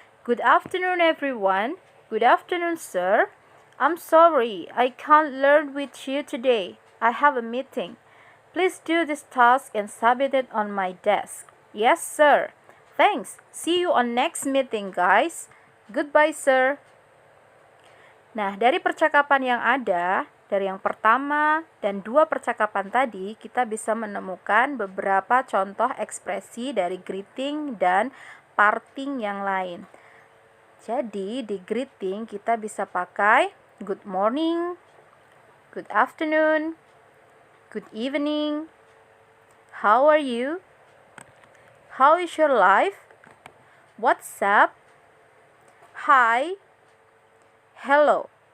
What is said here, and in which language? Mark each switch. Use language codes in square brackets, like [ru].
[en] Good afternoon everyone. Good afternoon sir. I'm sorry, I can't learn with you today. I have a meeting. Please do this task and submit it on my desk. Yes, sir. Thanks. See you on next meeting, guys. Goodbye, sir. [id] Nah, dari percakapan yang ada, dari yang pertama dan dua percakapan tadi, kita bisa menemukan beberapa contoh ekspresi dari greeting dan parting yang lain. Jadi, di greeting kita bisa pakai [en] good morning, good afternoon, good evening, how are you, how is your life, what's up, hi, hello.